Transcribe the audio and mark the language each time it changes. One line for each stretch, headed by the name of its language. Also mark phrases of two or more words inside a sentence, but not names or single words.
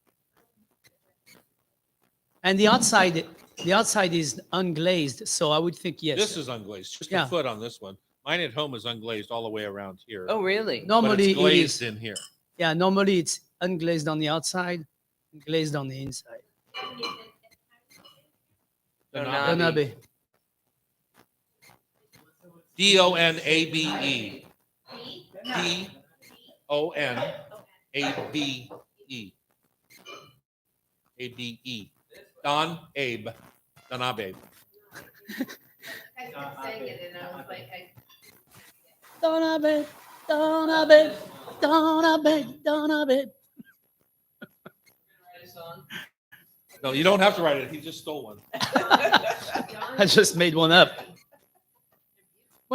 English: And the outside is unglazed, so I would think yes. this is unglazed. Just Yeah. a foot on this one. Mine at home is unglazed all the way around here. Oh, really? but Normally it's it glazed is. in here. Yeah, normally it's unglazed on the outside, glazed on the inside. Donabe. Donabe. Donabe. Donabe. ABE. Don Abe. Donabe. I kept saying it and I was like, Donabe, Donabe, Donabe, Donabe. No, you don't have to write it. He just stole one. I just made one up. What